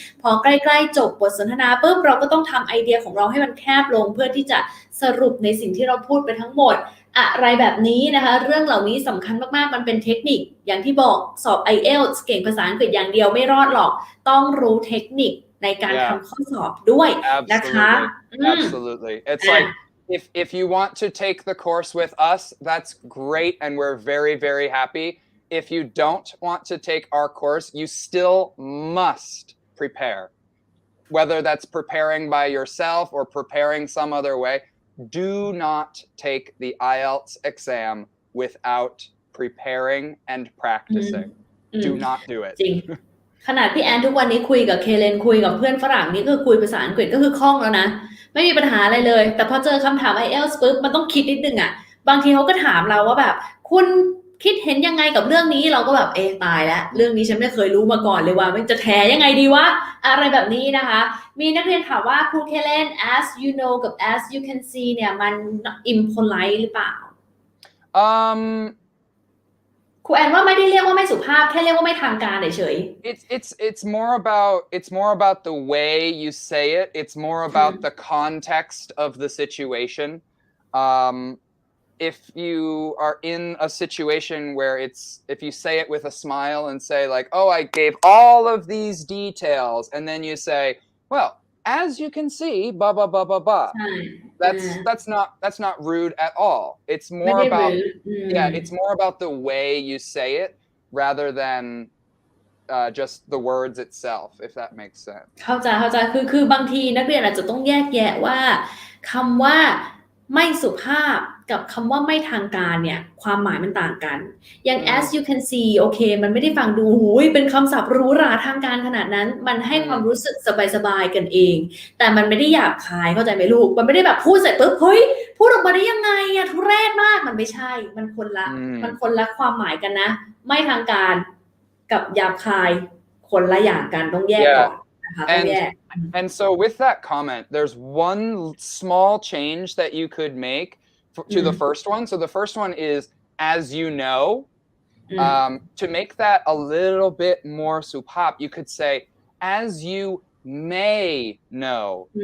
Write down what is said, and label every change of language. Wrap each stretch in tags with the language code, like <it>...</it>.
<th>พอใกล้ๆจบบทสนทนาปุ๊บเราก็ต้องทำไอเดียของเราให้มันแคบลงเพื่อที่จะสรุปในสิ่งที่เราพูดไปทั้งหมดอะไรแบบนี้นะคะเรื่องเหล่านี้สำคัญมากๆมันเป็นเทคนิคอย่างที่บอกสอบ IELTS เก่งภาษาอังกฤษอย่างเดียวไม่รอดหรอกต้องรู้เทคนิคในการทำข้อสอบด้วยนะคะ</th> <en>Absolutely. It's like if you want to take the course with us, that's great and we're very, very happy. If you don't want to take our course, you still must prepare. Whether that's preparing by yourself or preparing some other way, do not take the IELTS exam without preparing and practicing. Do not do it.</en> <th>ขนาดพี่แอนทุกวันนี้คุยกับเคเลนคุยกับเพื่อนฝรั่งนี่ก็คุยภาษาอังกฤษก็คือคล่องแล้วนะไม่มีปัญหาอะไรเลยแต่พอเจอคำถาม IELTS ปุ๊บมันต้องคิดนิดนึงบางทีเขาก็ถามเราว่าแบบคุณ คิดเห็นยังไงกับเรื่องนี้เราก็แบบตายแล้วเรื่องนี้ฉันไม่เคยรู้มาก่อนเลยว่ามันจะแถยังไงดีวะอะไรแบบนี้นะคะมีนักเรียนถามว่าครูเคเลน</th> <en>as you know</en> <th>กับ</th> <en>as you can see</en> <th>เนี่ยมัน impolite หรือเปล่าครูแอนว่าไม่ได้เรียกว่าไม่สุภาพแค่เรียกว่าไม่ทางการเฉยๆ</th> <en>it's more about the way you say it. It's more about the context of the situation. If you are in a situation where if you say it with a smile and say like, oh, I gave all of these details, and then you say, well, as you can see, blah blah blah blah blah. That's not rude at all. It's more about it's more about the way you say it rather than just the words itself, if that makes sense.</en> <th>เข้าใจคือบางทีนักเรียนอาจจะต้องแยกแยะว่าคำว่า ไม่สุภาพกับคำว่าไม่ทางการเนี่ยความหมายมันต่างกันอย่าง</th> <en>as you can see</en> <th>โอเคมันไม่ได้ฟังดูหูยเป็นคำศัพท์หรูหราทางการขนาดนั้นมันให้ความรู้สึกสบายๆกันเองแต่มันไม่ได้หยาบคายเข้าใจไหมลูกมันไม่ได้แบบพูดเสร็จปุ๊บเฮ้ยพูดออกมาได้ยังไงอะทุเรศมากมันไม่ใช่มันคนละความหมายกันนะไม่ทางการกับหยาบคายคนละอย่างกันต้องแยกก่อนนะคะต้องแยก</th> <en>And so with that comment, there's one small change that you could make to the first one. So the first one is as you know. To make that a little bit more supap, you could say as you may know.</en>